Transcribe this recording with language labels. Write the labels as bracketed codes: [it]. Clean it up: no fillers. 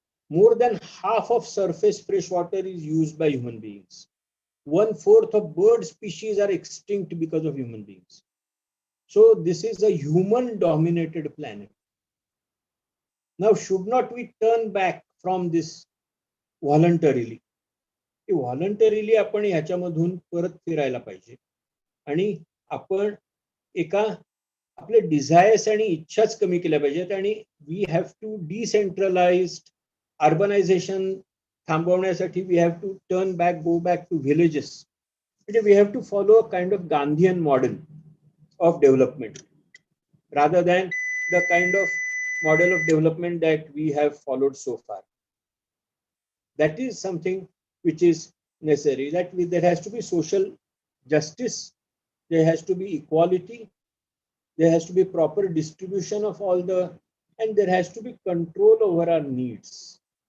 [en] More than half of surface fresh water is used by human beings. 1/4 of bird species are extinct because of human beings. So this is a human dominated planet. Now should not we turn back from this voluntarily? [mr] Voluntarily आपण ह्याच्यामधून परत फिरायला पाहिजे आणि आपण एका आपले desires आणि इच्छाच कमी केल्या पाहिजेत. [en] आणि we have to decentralized urbanization थांबवण्यासाठी we have to turn back, go back to villages. म्हणजे we have to follow a kind of Gandhian model of development rather than the kind of model of development that we have followed so far. That is something which is necessary. There has to be social justice, there has to be equality, there has to be proper distribution of all the, and there has to be control over our needs.